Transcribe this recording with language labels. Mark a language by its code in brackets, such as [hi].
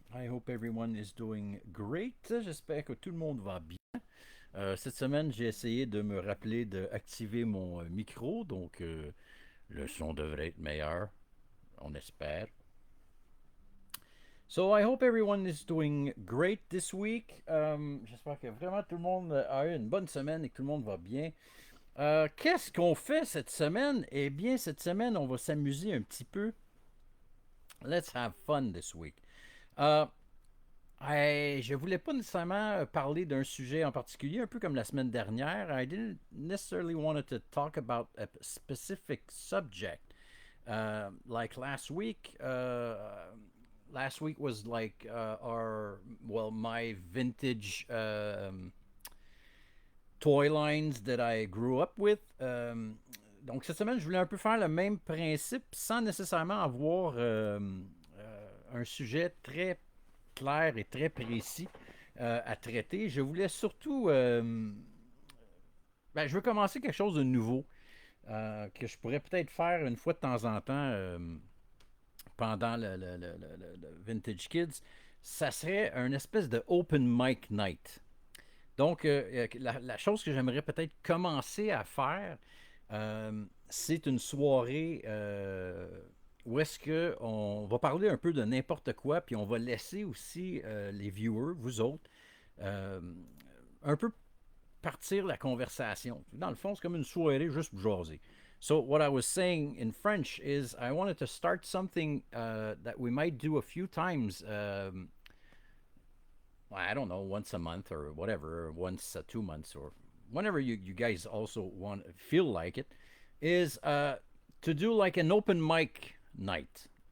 [en] I hope everyone is doing great. [fr] J'espère que tout le monde va bien. Cette semaine, j'ai essayé de me rappeler d'activer mon micro, donc le son devrait être meilleur, on espère. [en] So, I hope everyone is doing great this week. [fr] J'espère que vraiment tout le monde a eu une bonne semaine et que tout le monde va bien. Qu'est-ce qu'on fait cette semaine? Eh bien, cette semaine, on va s'amuser un petit peu. [en] Let's have fun this week. [fr] Euh, je voulais pas nécessairement parler d'un sujet en particulier, un peu comme la semaine dernière. [en] I didn't necessarily want to talk about a specific subject. Like last week, last week was like my vintage toy lines that I grew up with. [fr] Donc cette semaine, je voulais un peu faire le même principe sans nécessairement avoir un sujet très clair et très précis à traiter. Je voulais surtout... je veux commencer quelque chose de nouveau que je pourrais peut-être faire une fois de temps en temps pendant le Vintage Kids. Ça serait un espèce de open mic night. Donc, la chose que j'aimerais peut-être commencer à faire, c'est une soirée où est-ce qu'on va parler un peu de n'importe quoi, puis on va laisser aussi les viewers, vous autres, euh, un peu partir la conversation. Dans le fond, c'est comme une soirée juste pour jaser. [en] So what I was saying in French is I wanted to start something that we might do a few times. I don't know, once a month or whatever, or once 2 months, or whenever you guys also want feel like it, is to do like an open mic night.